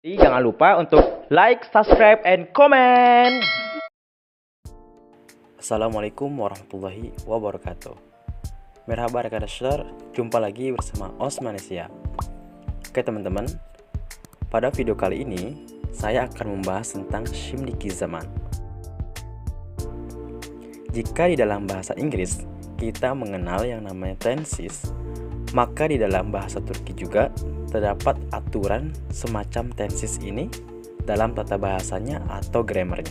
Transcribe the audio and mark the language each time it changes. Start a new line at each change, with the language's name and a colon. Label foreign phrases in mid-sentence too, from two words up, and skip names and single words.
Indonesian: jangan lupa untuk
English: like, subscribe, and comment.
Arabic: السلام عليكم ورحمة الله وبركاته.
Turkish: Merhaba arkadaşlar,
Indonesian: jumpa lagi bersama Osmanesia. Oke teman-teman, pada video kali ini saya akan membahas tentang
Turkish: şimdiki zaman.
Indonesian: Jika di dalam bahasa Inggris kita mengenal yang namanya tenses, maka di dalam bahasa Turki juga terdapat aturan semacam tenses ini dalam tata bahasanya atau grammarnya.